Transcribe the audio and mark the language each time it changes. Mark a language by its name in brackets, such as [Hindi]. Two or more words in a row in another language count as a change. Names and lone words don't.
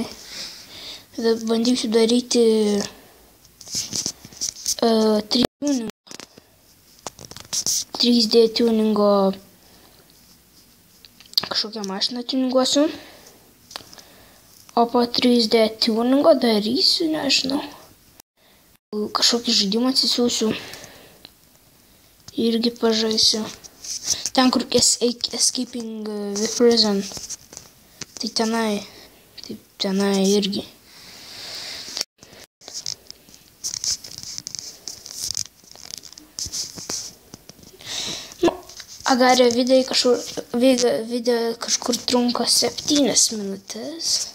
[Lithuanian] Bandysiu daryti 3D tuningo kažkokią mašiną tuninguosiu. O po 3D tuningo darysiu, nežinau. Kažkokį žaidimą atsisiųsiu. Irgi pažaisiu. Ten, kur [English] escaping the prison. [Lithuanian] Tai tenai irgi. Nu, agarė video kažkur trunka 7 minutės.